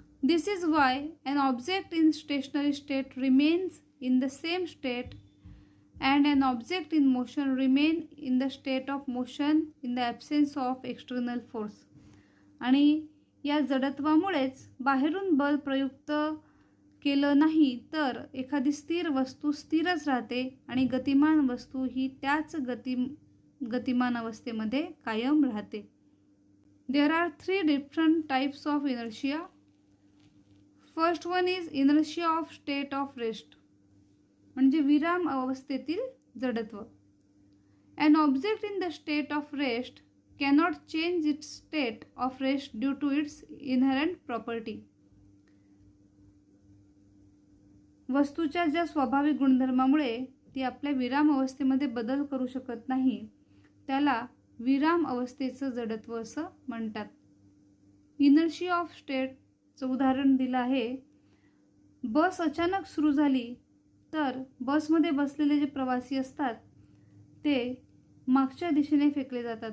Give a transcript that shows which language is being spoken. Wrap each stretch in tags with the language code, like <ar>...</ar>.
<en>This is why an object in stationary state remains in the same state and an object in motion remain in the state of motion in the absence of external force.</en> <mr>आणि या जडत्वामुळेच बाहेरून बल प्रयुक्त केलं नाही तर एखादी स्थिर वस्तू स्थिरच राहते आणि गतिमान वस्तू ही त्याच गतिमान अवस्थेमध्ये कायम राहते.</mr> <en>There are 3 different types of inertia. First one is inertia of state of rest,</en> <mr>म्हणजे विराम अवस्थेतील जडत्व.</mr> <en>An object in the state of rest cannot change its state of rest due to its inherent property.</en> <mr>वस्तूच्या ज्या स्वाभाविक गुणधर्मामुळे ती आपल्या विराम अवस्थेमध्ये बदल करू शकत नाही, त्याला विराम अवस्थेचं जडत्व असं म्हणतात. इनर्शिया ऑफ स्टेटचं उदाहरण दिलं आहे. बस अचानक सुरू झाली तर बसमध्ये बसलेले जे प्रवासी असतात ते मागच्या दिशेने फेकले जातात.</mr>